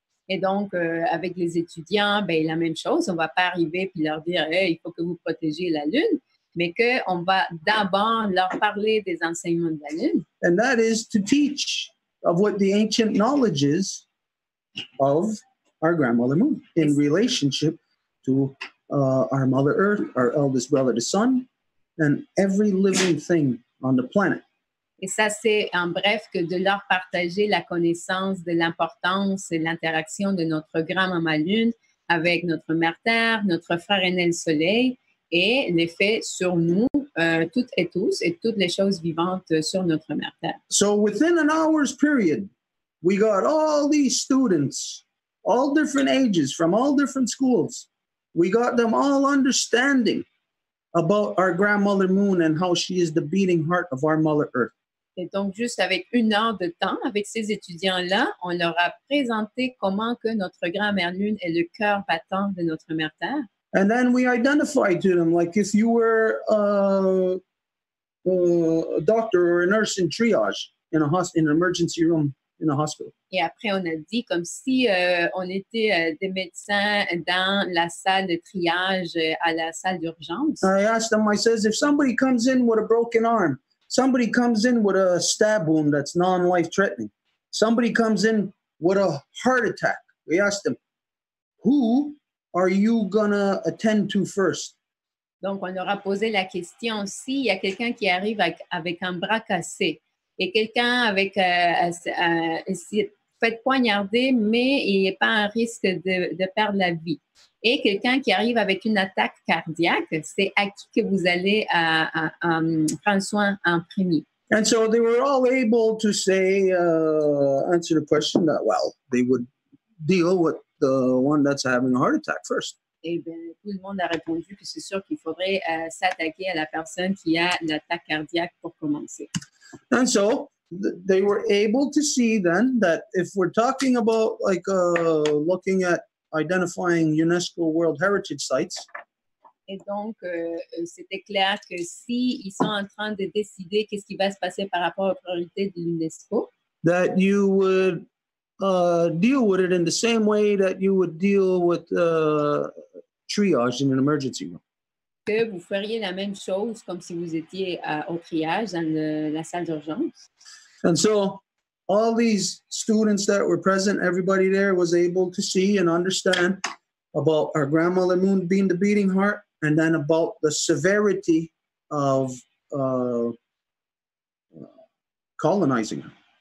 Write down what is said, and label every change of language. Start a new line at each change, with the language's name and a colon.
French: Et donc, avec les étudiants, ben, la même chose. On ne va pas arriver puis leur dire hey, il faut que vous protégiez la Lune, mais qu'on va d'abord leur parler des enseignements de la Lune.
English: And that is to teach of what the ancient knowledge is of our grandmother moon in relationship to our Mother Earth, our eldest brother, the sun, and every living thing on the planet.
French: Et ça, c'est en bref que de leur partager la connaissance de l'importance et l'interaction de notre grand-maman Lune avec notre mère Terre, notre frère aîné le Soleil et l'effet sur nous, toutes et tous, et toutes les choses vivantes sur notre mère Terre.
English: So within an hour's period, we got all these students, all different ages, from all different schools. We got them all understanding about our grandmother moon and how she is the beating heart of our Mother Earth.
French: Et donc, juste avec 1 heure de temps, avec ces étudiants-là, on leur a présenté comment que notre grand-mère Lune est le cœur battant de notre mère Terre.
English: And then we identified to them, like if you were a doctor or a nurse in triage in an emergency room in a hospital.
French: Et après, on a dit comme si on était des médecins dans la salle de triage à la salle d'urgence.
English: I asked them, I says, if somebody comes in with a broken arm, somebody comes in with a stab wound that's non-life-threatening, somebody comes in with a heart attack, we asked them, who are you gonna attend to first?
French: Donc, on leur a posé la question, s'il y a quelqu'un qui arrive avec un bras cassé et quelqu'un avec fait faites poignarder, mais il n'y a pas un risque de perdre la vie. Et quelqu'un qui arrive avec une attaque cardiaque, c'est à qui que vous allez prendre soin en premier.
English: And so they were all able to say, answer the question that, well, they would deal with the one that's having a heart attack first.
French: Et bien, tout le monde a répondu que c'est sûr qu'il faudrait s'attaquer à la personne qui a l'attaque cardiaque pour commencer.
English: And so they were able to see then that if we're talking about like looking at identifying UNESCO World Heritage Sites,
French: et donc, c'était clair que si ils sont en train de décider qu'est-ce qui va se passer par rapport aux priorités de l'UNESCO,
English: that you would deal with it in the same way that you would deal with triage in an emergency room.
French: Que vous feriez la même chose comme si vous étiez au triage dans la salle d'urgence.
English: And so all these students that were present, everybody there was able to see and understand about our grandmother Moon being the beating heart, and then about the severity of colonizing her.